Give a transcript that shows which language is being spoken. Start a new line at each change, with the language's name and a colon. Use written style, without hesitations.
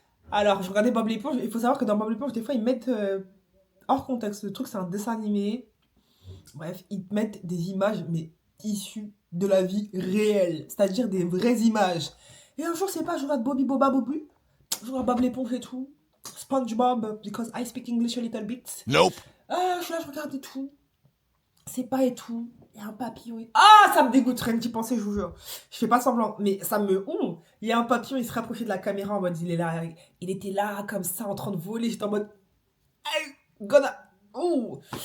French: Alors, je regardais Bob l'éponge. Il faut savoir que dans Bob l'éponge, des fois, ils mettent hors contexte. Le truc, c'est un dessin animé. Bref, ils te mettent des images, mais issues de la vie réelle. C'est-à-dire des vraies images. Et un jour, c'est pas, je regarde Bobby, Boba, Bobu. Je regarde Bob l'éponge et tout.
English: SpongeBob, because I speak English a little bit. Nope.
French: Je suis là, je regarde et tout. C'est pas et tout. Il y a un papillon. Ah, ça me dégoûte, rien que d'y penser, je vous jure. Je fais pas semblant, mais ça me. Il y a un papillon, il se rapprochait de la caméra en mode, il est là. Il était là, comme ça, en train de voler. J'étais en mode. Hey, gonna. Ouh.